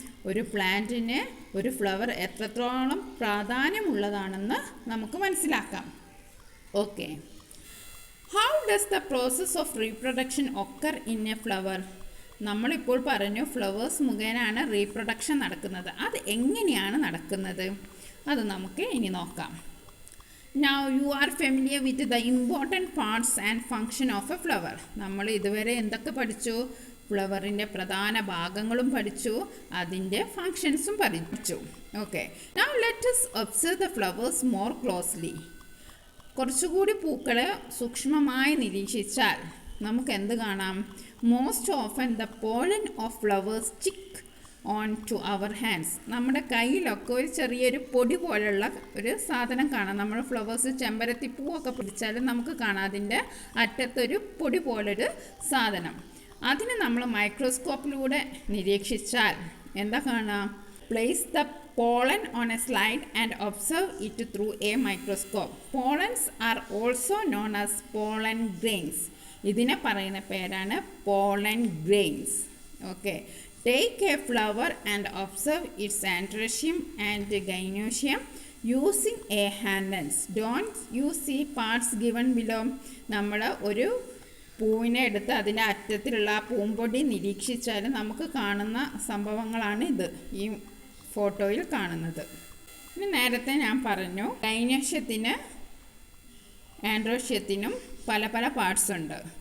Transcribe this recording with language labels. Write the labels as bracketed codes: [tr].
[ml] ഒരു പ്ലാന്റിന് ഒരു ഫ്ലവർ എത്രത്തോളം പ്രാധാന്യമുള്ളതാണെന്ന് നമുക്ക് മനസ്സിലാക്കാം. [en] Okay, how does the process of reproduction occur in a flower? [ml] നമ്മളിപ്പോൾ പറഞ്ഞു ഫ്ലവേഴ്സ് മുഖേനയാണ് റീപ്രൊഡക്ഷൻ നടക്കുന്നത്. അത് എങ്ങനെയാണ് നടക്കുന്നത് അത് നമുക്ക് ഇനി നോക്കാം. [en] Now you are familiar with the important parts and function of a flower. [ml] നമ്മൾ ഇതുവരെ എന്തൊക്കെ പഠിച്ചു? ഫ്ലവറിൻ്റെ പ്രധാന ഭാഗങ്ങളും പഠിച്ചു, അതിൻ്റെ ഫങ്ഷൻസും പഠിച്ചു. [en] Okay, now let us observe the flowers more closely. [ml] കുറച്ചുകൂടി പൂക്കളെ സൂക്ഷ്മമായി നിരീക്ഷിച്ചാൽ നമുക്ക് എന്ത് കാണാം? [en] Most often the pollen of flowers stick on to our hands. [ml] നമ്മുടെ കയ്യിലൊക്കെ ഒരു ചെറിയൊരു പൊടി പോലുള്ള ഒരു സാധനം കാണാം. നമ്മൾ ഫ്ലവേഴ്സ് ചെമ്പരത്തി പൂവൊക്കെ പിടിച്ചാലും നമുക്ക് കാണാം അതിൻ്റെ അറ്റത്തൊരു പൊടി പോലൊരു സാധനം. അതിന് നമ്മൾ മൈക്രോസ്കോപ്പിലൂടെ നിരീക്ഷിച്ചാൽ എന്താ കാണാം? [en] Place the pollen on a slide and observe it through a microscope. Pollens are also known as pollen grains. [ml] ഇതിനെ പറയുന്ന പേരാണ് pollen grains. [en] Okay, take a flower and observe its androecium and gynoecium using a hand lens. Don't you see parts given below? [ml] നമ്മൾ ഒരു പൂവിനെ എടുത്ത് അതിൻ്റെ അറ്റത്തിലുള്ള ആ പൂമ്പൊടി നിരീക്ഷിച്ചാൽ നമുക്ക് കാണുന്ന സംഭവങ്ങളാണ് ഇത് ഈ ഫോട്ടോയിൽ കാണുന്നത്. ഇനി നേരത്തെ ഞാൻ പറഞ്ഞു ഗൈനേഷ്യത്തിന് ആൻഡ്രോഷ്യത്തിനും പല പല പാർട്സ് ഉണ്ട്.